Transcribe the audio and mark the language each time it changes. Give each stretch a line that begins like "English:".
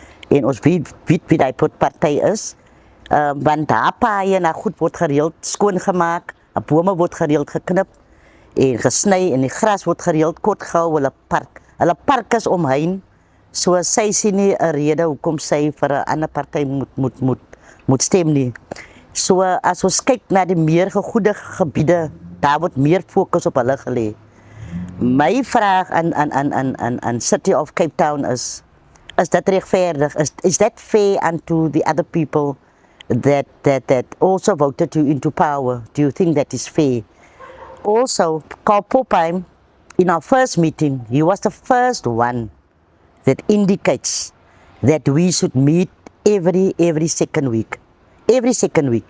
Afrikaans: En ons weet wie die party is. Want daar paaie na goed word gereeld skoongemaak, bome word gereeld geknip en gesny en die gras word gereeld kort gehou. Hulle park is omheen, so sy sien nie 'n rede hoekom sy vir 'n ander party moet stem nie. So as ons kyk na die meer gegoede gebiede, daar word meer fokus op hulle gelê. My vraag aan City of Cape Town is dat regverdig?
English: Is that fair unto the other people that also voted you into power? Do you think that is fair? Also, Carl Popheim, in our first meeting, he was the first one that indicates that we should meet every second week. Every second week.